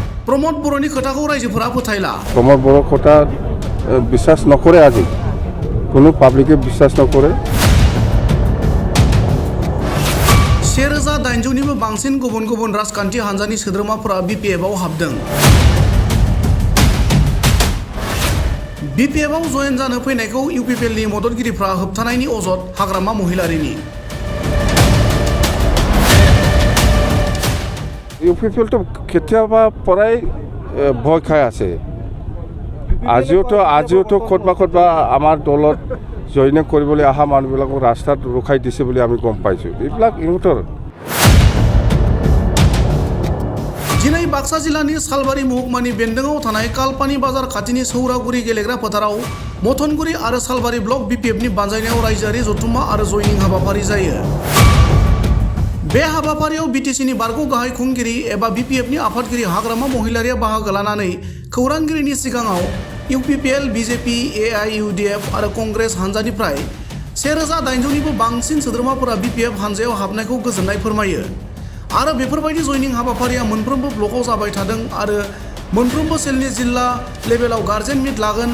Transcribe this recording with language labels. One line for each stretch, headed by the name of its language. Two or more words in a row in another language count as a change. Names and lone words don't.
Bodo: प्रमोद बर'नि खोथाखौ रायजोफोरा फोथायला।
Assamese: प्रमोद बर' खोथा বিশ্বাস নকৰে আজি কোনো পাব্লিকে বিশ্বাস নকৰে।
Bodo: 1800निबो बांसिन गुबुन गुबुन राजखान्थि हान्जानि सोद्रोमाफोरा बिपिएफआव हाबदों। बिपिएफआव जयेन जानो फैनायखौ इउपिपिएलनि मददगिरिफ्रा होबथानायनि अजद हाग्रामा महिलारिनि।
Assamese: ইউপিপিএলটো কেতিয়াবা পৰাই ভয় খাই আছে। আজিওতো ক'তবা আমাৰ দলত জইন কৰিবলৈ অহা মানুহবিলাকক ৰাস্তাত ৰখাই দিছে বুলি আমি গম পাইছোঁ। এইবিলাক ইহঁতৰ।
Bodo: दिनै बाक्सा जिल्लानि सालबारि महकुमानि बेन्दोङाव थानाय कालपानि बाजार खाथिनि सौरागुरि गेलेग्रा फोथाराव मथनगुरि आरो सालबारि ब्लक बिपिएफनि बानजायनायाव रायजोआरि जथुम्मा आरो जयनिं हाबाफारि जायो। बे हाबाफारियाव बिटिसिनि बारग' गाहाय खुंगिरि एबा बिपिएफनि आफादगिरि हाग्रामा महिलारिया बाहागो लानानै खौरांगिरिनि सिगाङाव इउपिपिएल, बिजेपि, एआइइउडिएफ आरो कंग्रेस हान्जानिफ्राय 1800निबो बांसिन सोद्रोमाफोरा बिपिएफ हान्जायाव हाबनायखौ गोजोननाय फोरमायो आरो बेफोरबायदि जयनिं हाबाफारिया मोनफ्रोमबो ब्लकआव जाबाय थादों आरो मोनफ्रोमबो सेलनि जिल्ला लेभेलाव गार्जेन मिट लागोन।